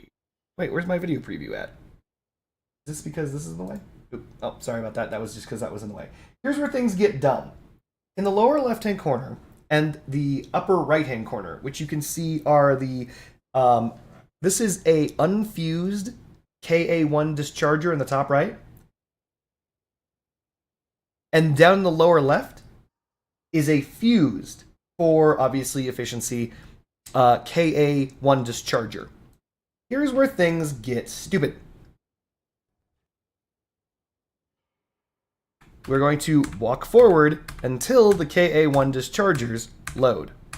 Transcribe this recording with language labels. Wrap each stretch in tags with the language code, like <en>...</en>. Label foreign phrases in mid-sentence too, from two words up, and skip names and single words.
<en>Wait, where's my video preview at? Is this because this is in the way? Oop. Oh, sorry about that. That was just because that was in the way. Here's where things get dumb. In the lower left-hand corner and the upper right-hand corner, which you can see are the... this is a unfused KA1 discharger in the top right. And down in the lower left is a fused, for obviously efficiency, KA1 discharger. Here's where things get stupid. We're going to walk forward until the KA1 dischargers load.</en>